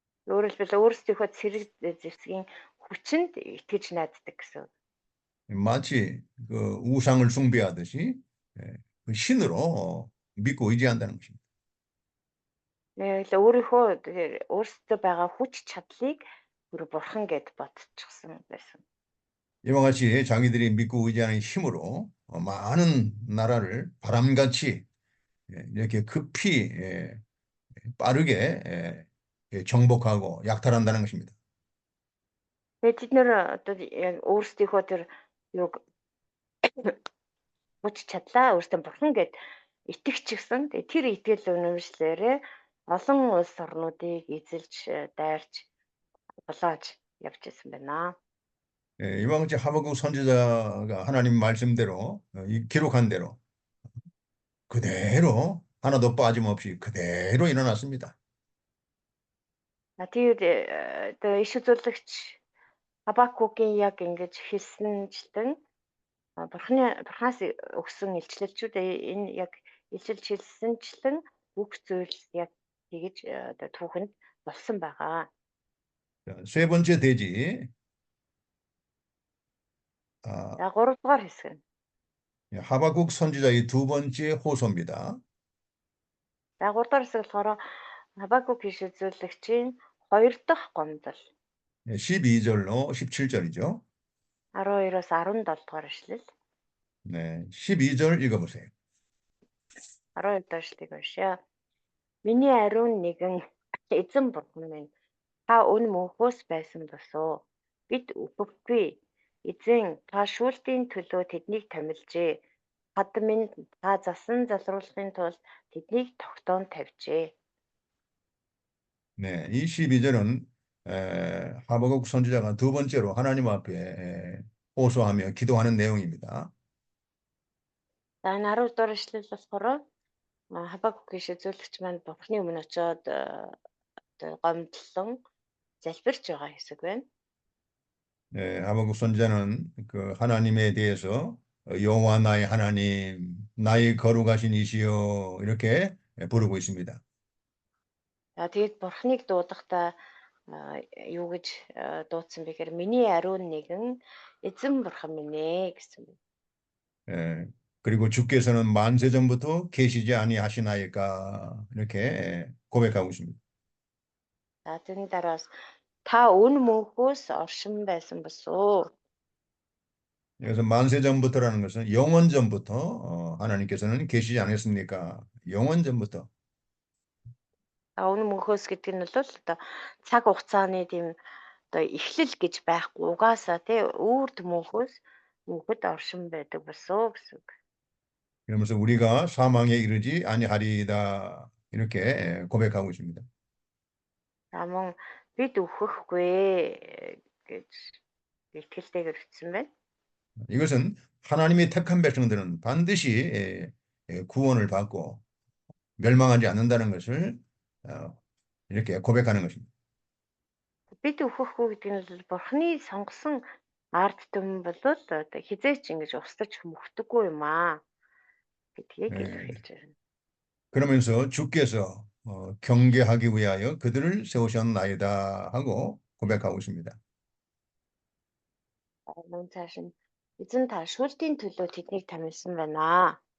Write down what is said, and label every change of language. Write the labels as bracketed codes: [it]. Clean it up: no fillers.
[mn] Өөрөөр хэлбэл өөрсдийнхөө цэрэг зэвсгийн хүчинд итгэж найддаг гэсэн. [ko] 마치 그 우상을 숭배하듯이 그 신으로 믿고 의지한다는 것입니다. [mn] Нэг л өөрийнхөө өөрсдөө байгаа хүч чадлыг бүр бурхан гэд бодчихсон байсан. [ko] 이와 같이 자기들이 믿고 의지하는 힘으로 많은 나라를 바람같이 이렇게 급히 빠르게 정복하고 약탈한다는 것입니다. [mn] Тэгээд бид нэр одоо яг өөрсдийнхөө тэр юг хүч чадлаа өөрсдөө бурхан гэд итгэчихсэн. Тэгээд тэр итгэл үнэмшлээрээ олон улс орнуудыг эзэлж дайрч болоож явж ирсэн байна. [ko] 이와 같이 하박국 선지자가 하나님 말씀대로 이 기록한 대로 그대로 하나도 빠짐없이 그대로 일어났습니다. [mn] Тэгээд одоо иш үзүүлэгч Хабакукийн яг ингэж хэлсэнчлэн бурханаас өгсөн илчлэлчүүд энэ яг илчилж хэлсэнчлэн бүх зүйл яг тэгэж одоо түүхэнд болсон байгаа. [ko] 자, 세 번째 대지 [mn] За 3 дугаар хэсэг нь. [ko] 하박국 선지자의 두 번째 호소입니다. [mn] За 3 дугаар хэсэг болохоор Хабакук иш үзүүлэгчийн 2 дахь гомдол. [ko] 12절로 17절이죠. [mn] 12-оос 17 дугаар ишлэл. [ko] 네, 12절 읽어보세요. [mn] 12 дахь ишлэгийг уншъя. Миний ариун нэгэн эзэн бурхан минь та өн мөнхөөс байсан босоо. Бид үхэхгүй. Эзэн та шүүлтийн төлөө тэднийг томилжээ. Хад минь та засан залруулахын тулд тэднийг тогтоон тавьжээ. [ko] 네, 이 12절은 하박국 선지자가 두 번째로 하나님 앞에 호소하며 기도하는 내용입니다. [mn] За энэ 10 дугаар ишлэл болохоор Хабакук иш үзүүлэгч маань бурхны өмнө очиод одоо гомдлон залбирч байгаа хэсэг байна. [ko] 네, 하박국 선지자는 그 하나님에 대해서 여호와 나의 하나님, 나의 거룩하신 이시여 이렇게 부르고 있습니다. [mn] За тэгээд бурхныг дуудахдаа юу гэж дуудсан бэ гэхээр миний ариун нэгэн эзэн бурхан минь ээ гэсэн. [ko] 그리고 주께서는 만세 전부터 계시지 아니하시나이까 이렇게 고백하고 있습니다. [mn] За тэрний дараас та өн мөнхөөс оршин байсан босоо. [ko] 그래서 만세 전부터라는 것은 영원 전부터 하나님께서는 계시지 않았습니까? 영원 전부터. [mn] Өн мөнхөөс гэдэг нь бол одоо цаг хугацааны тийм одоо эхлэл гэж байхгүй угаасаа тий үрд мөнхөөс мөнхөд оршин байдаг босоо гэсэн. [ko] 그러면서 우리가 사망에 이르지 아니하리이다 이렇게 고백하고 있습니다. [mn] За мөн бид үхэхгүй гэж итгэлтэйгээр хэлсэн байна. [ko] 이것은 하나님의 택한 백성들은 반드시 구원을 받고 멸망하지 않는다는 것을 이렇게 고백하는 것입니다. [mn] Бид үхэхгүй гэдэг нь бол бурхны сонгосон ард түмэн бол одоо хизээч ингэж устж мөхдөггүй юм аа гэдгийг илэрхийлж байна. [ko] 그러면서 주께서 경계하기 위하여 그들을 세우셨나이다 하고 고백하고 있습니다. [mn] Мөн цааш нь эзэн та шүүлтийн төлөө тэднийг тамилсан байна.